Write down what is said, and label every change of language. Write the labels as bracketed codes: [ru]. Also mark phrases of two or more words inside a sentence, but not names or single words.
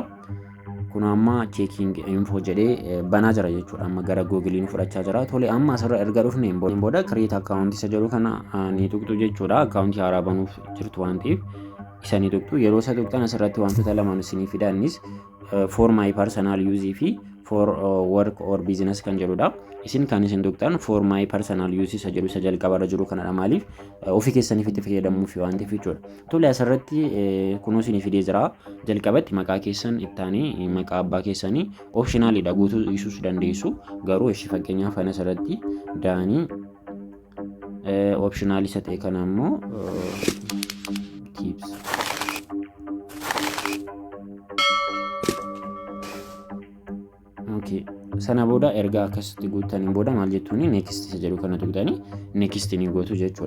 [om] Kun amma [en] checking info [om] jedhee banaa jira jechuudha. Amma gara Google fudhachaa jira. Tole amma asirra erga dhufneen booda [en] create account [om] isa jedhu kana ni tuqxu jechuudha. Akkaawuntii haaraa banuuf jirtu waan ta'eef isa ni tuqxu. Yeroo isa tuqxan asirratti wantoota lamaan isinii fidaa. Innis [en] for my personal use [om] fi [en] for work or business [om] kan jedhudha. Isin kan isin tuqxan [en] for my personal use [om] isa jedhu isa jalqabarra jiru kanadha. Maaliif ofii keessaniif itti fayyadamuuf waan ta'eef jechuudha. Tole asirratti kunoo isinii fidee jira. Jalqabatti maqaa keessan ittaanii maqaa abbaa keessanii optionalidha guutuu dhiisuus dandeessu. Garuu ishee fakkeenyaaf ana asirratti daanii optional isa ta'e kana immoo tips sana booda erga akkasitti guuttaniin booda maal jettuuni next isa jedhu kana tuqxanii next ni gootu jechuudha.